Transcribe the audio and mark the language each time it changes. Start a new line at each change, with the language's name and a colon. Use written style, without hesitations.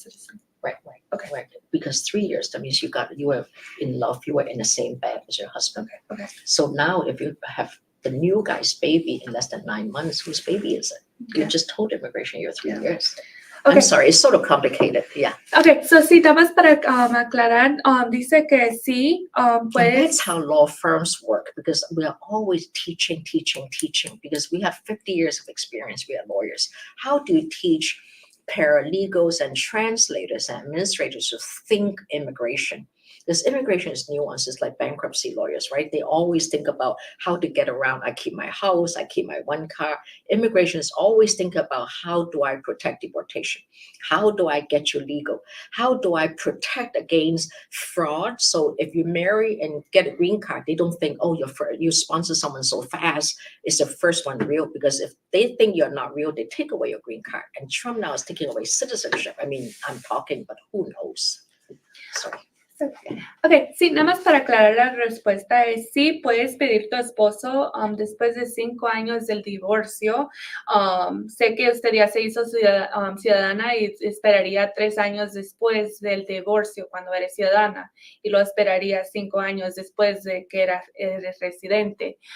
English: citizen. Right. Okay. Right. Because 3 years, that means you were in love, you were in the same bed as your husband. Okay. So now if you have the new guy's baby in less than 9 months, whose baby is it? You Yeah. just told immigration you're 3 Yeah. years. I'm sorry, it's sort of complicated, yeah.
Spanish: Okay, so sí, nada más para aclarar, dice que sí,
English: And
Spanish: pues.
English: that's how law firms work, because we are always teaching, because we have 50 years of experience, we are lawyers. How do you teach paralegals and translators and administrators to think immigration? Because immigration is nuanced. It's like bankruptcy lawyers, right? They always think about how to get around. I keep my house, I keep my one car. Immigration is always think about how do I protect deportation? How do I get you legal? How do I protect against fraud? So if you marry and get a green card, they don't think, oh, you sponsor someone so fast, it's the first one real. Because if they think you're not real, they take away your green card. And Trump now is taking away citizenship. I mean, I'm talking, but who knows? Sorry.
Spanish: Ok, sí, nada más para aclarar la respuesta es sí, puedes pedir tu esposo después de 5 años del divorcio. Sé que usted ya se hizo ciudadana y esperaría 3 años después del divorcio cuando eres ciudadana y lo esperaría 5 años después de que eres residente.